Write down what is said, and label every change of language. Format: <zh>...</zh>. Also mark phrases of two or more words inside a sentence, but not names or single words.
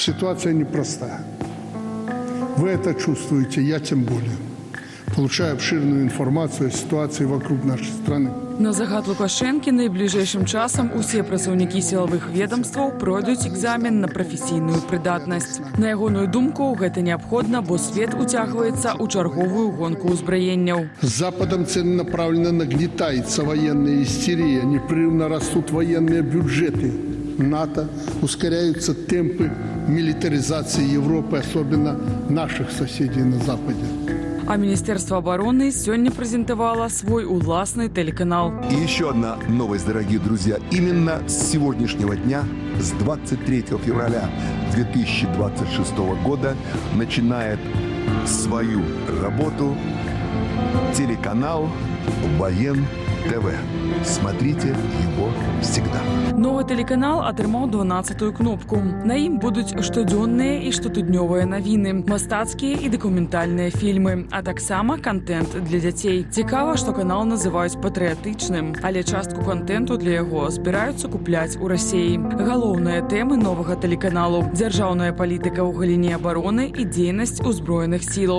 <ru>Ситуация непростая. Вы это чувствуете, я тем более. Получаю обширную информацию о ситуации вокруг нашей страны.</ru> <be>На загад Лукашэнкі найбліжэйшым часам усе працаўнікі сілавых ведомстваў пройдуць экзамен на прафесійную прыдатнасць. На ягоную думку, гэта неабходна, бо свет уцягваецца ў чарговую гонку ўзбраенняў.</be> <ru>С Западом целенаправленно нагнетается военная истерия, непрерывно растут военные бюджеты НАТО, ускоряются темпы милитаризации Европы, особенно наших соседей на Западе. А Министерство обороны сегодня презентовало свой уласный телеканал. И еще одна новость, дорогие друзья. Именно с сегодняшнего дня, с 23 февраля 2026 года, начинает свою работу телеканал Воен ТВ. Смотрите его всегда.</ru> <be>Новый телеканал атрымаў 12-ю кнопку. На ім будуць штодзённыя і штотыднёвыя навіны, мастацкія і дакументальныя фільмы, а таксама контент для дзяцей. Цікава, што канал называюць патрыятычным, але частку контенту для яго збіраюцца купляць у Расіі. Галоўныя тэмы новага тэлеканалу – дзяржаўная палітыка ў галіне абароны і дзейнасць узброеных сілаў.</be>